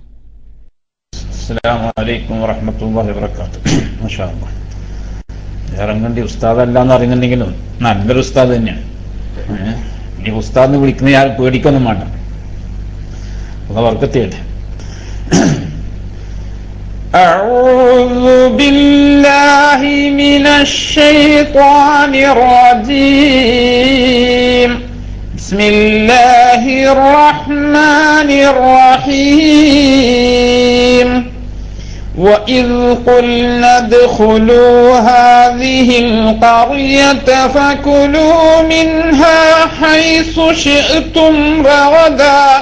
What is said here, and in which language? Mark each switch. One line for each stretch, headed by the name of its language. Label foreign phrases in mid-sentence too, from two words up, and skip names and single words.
Arabic: السلام عليكم ورحمة الله وبركاته. ما شاء الله,
Malayalam: ജാറങ്കണ്ടി ഉസ്താദ് അല്ലാന്ന് അറിയുന്നുണ്ടെങ്കിലും നല്ലൊരു ഉസ്താദ് തന്നെയാണ്. ഈ ഉസ്താദിന് വിളിക്കുന്ന ഞാൻ പേടിക്കൊന്നും വേണ്ട. ബർക്കത്ത് ചെയ്യട്ടെ.
Arabic: أعوذ بالله من الشيطان الرجيم بسم الله الرحمن الرحيم وإذ قلنا ادخلوا هذه القرية فكلوا منها حيث شئتم رغدا